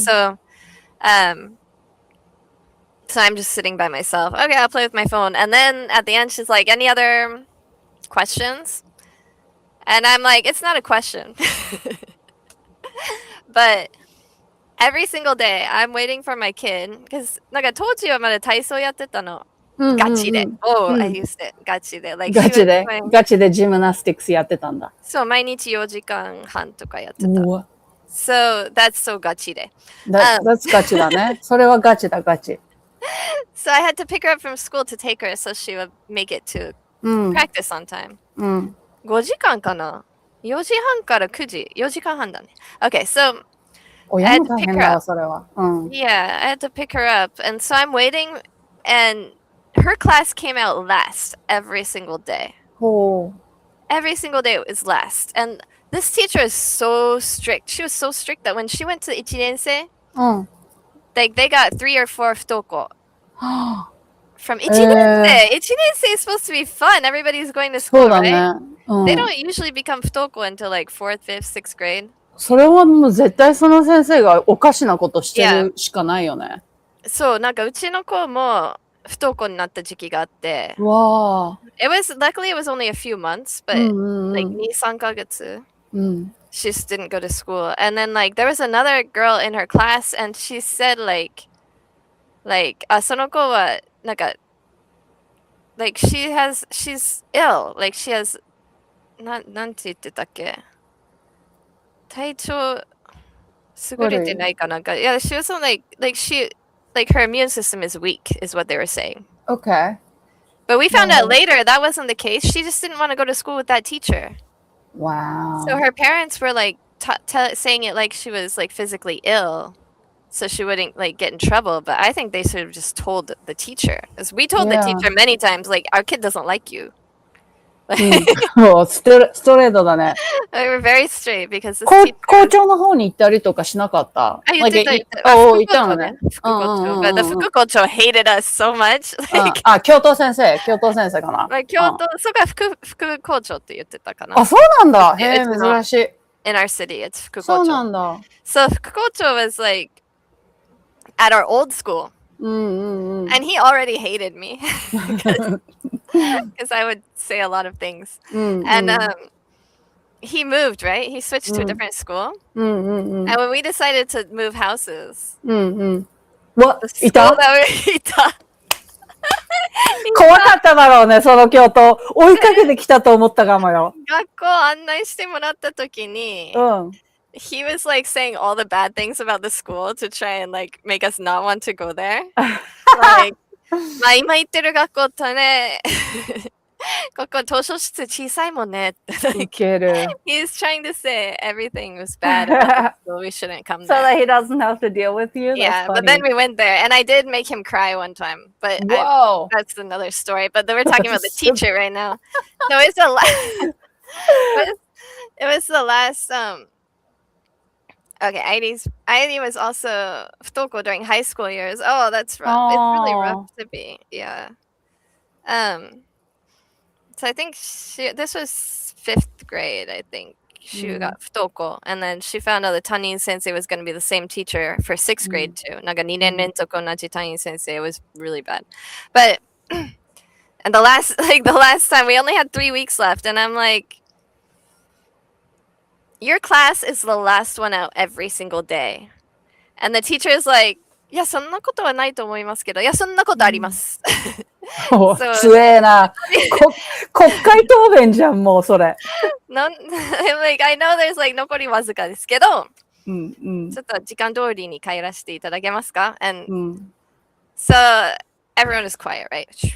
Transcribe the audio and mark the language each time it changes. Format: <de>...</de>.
<en>So I'm just sitting by myself. Okay, I'll play with my phone. And then at the end, she's like, any other questions? And I'm like, it's not a question. But every single day, I'm waiting for my kid.</en> <ja>Because, なんか当時はまだ体操やってたの。</ja> <en>ガチで。Oh, I used it. ガチで。Like,</en> <ja>ガチでジムナスティクスやってたんだ。そう、毎日4時間半とかやってた。</ja> <en>So, that's so ガチで。</en> <ja>That's ガチだね。それはガチだ、ガチ。</ja> <en>So I had to pick her up from school to take her so she would make it to practice on time.</en> <ja>5時間かな ?4 時半から9時。4時間半だね。</ja> <en>Okay, so I had to pick her up. Yeah, I had to pick her up. And so I'm waiting, and her class came out last every single day. Every single day it was last. And this teacher is so strict. She was so strict that when she went to 1年生, like they got 3 or 4 futoko. From 1年生. 1年生 is supposed to be fun. Everybody's going to school, right? They don't usually become futoko until like 4th, 5th, 6th grade.</en> <ja>それはもう絶対その先生がおかしなことしてるしかないよね。そう、なんかうちの子も不登校になった時期があって。わー。</ja> <en>Luckily it was only a few months, but like 2、3ヶ月. She just didn't go to school. And then like there was another girl in her class and she said like</en> <ja>その子はなんか</ja> <en>like she's ill. Like she has</en> <ja>なんて言ってたっけ体調優れてないかなんか</ja> <en>Yeah, she was like her immune system is weak is what they were saying. Okay. But we found out later that wasn't the case. She just didn't want to go to school with that teacher. Wow. So her parents were like saying it like she was like physically ill. so she wouldn't like get in trouble. But I think they should have just told the teacher, because we told the teacher many times, like, our kid doesn't like you.</en> <ja>もうストレートだね。</ja> <en>We were very straight because this</en> <ja>校長の方に行ったりとかしなかった？言ってた。行ったのね。副校長。</ja> <en>But the 副校長 hated us so much.</en> <ja>教頭先生かな。そうか、副校長って言ってたかな。あ、そうなんだ。へえ、珍しい。</ja> <en>In our city, it's 副校長。そうなんだ。 So 副校長 was like at our old school. And he already hated me because I would say a lot of things. And he moved, right? He switched to a different school. And when we decided to move houses, What? the school that we いた。</en> <ja>怖かっただろうね、その教頭。追いかけてきたと思ったかもよ。学校案内してもらった時に、</ja> <en>he was like saying all the bad things about the school to try and like make us not want to go there.</en> <ja>Like, まあ今行ってる学校とね、ここ図書室小さいもんね。いける。</ja> <en>He's trying to say everything was bad about the school. We shouldn't come there. So that he doesn't have to deal with you? Yeah, but then we went there and I did make him cry one time. But that's another story. But we're talking about the teacher right now. No, it's the last. It was the last. Okay, Airi was also 不登校 during high school years. Oh, that's rough. It's really rough to be. Yeah. So I think this was 5th grade, I think. She got 不登校.And then she found out the Tanin sensei was going to be the same teacher for 6th grade too.</en> <ja>なんか2年連続同じ担任先生.</ja> <en>It was really bad. But, and the last time, we only had 3 weeks left. And I'm like, your class is the last one out every single day. And the teacher is like,</en> <ja>いや、そんなことはないと思いますけど、いや、そんなことあります。強えな。国会答弁じゃん、もうそれ。</ja> <en>like, I know there's like</en> <ja>残りわずかですけど、ちょっと時間通りに帰らせていただけますか？</ja> <en>And so everyone is quiet, right?</en>